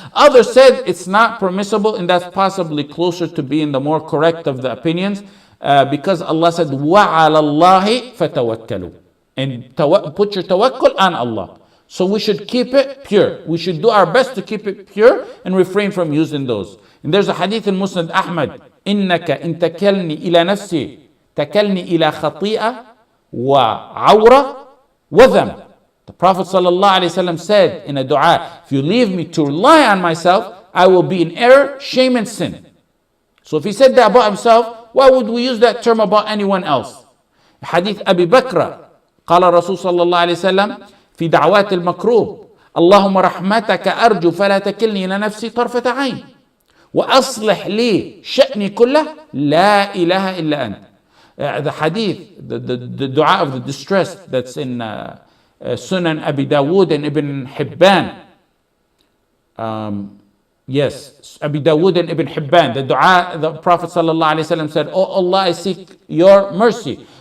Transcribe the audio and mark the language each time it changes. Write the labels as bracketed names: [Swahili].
[English] Others said it's not permissible, and that's possibly closer to being the more correct of the opinions, because Allah said, [Arabic] وَعَلَى اللَّهِ فَتَوَكَّلُوا. [English] And put your tawakkul on Allah. So we should keep it pure. We should do our best to keep it pure and refrain from using those. And there's a hadith in Musnad Ahmad, [Arabic] إِنَّكَ إِن تَكَلْنِي إِلَى نَفْسِي تَكَلْنِي إِلَى خَطِيئَةٍ وَعَوْرَةٍ وَذَنْبٍ. [English] The Prophet ﷺ said in a dua, if you leave me to rely on myself, I will be in error, shame and sin. So if he said that about himself, why would we use that term about anyone else? [Arabic] Hadith Abi Bakr, قال رسول صلى الله عليه وسلم في دعوات المكروب اللهم رحمتك أرجو فلا تكلني إلى نفسي طرفة عين وأصلح لي شأني كله لا إله إلا أنت. [English] The hadith, the dua of the distressed that's in Sunan Abi Dawood and Ibn Hibban. Yes, Abi Dawood and Ibn Hibban. The dua, the Prophet ﷺ said, Oh Allah, I seek your mercy.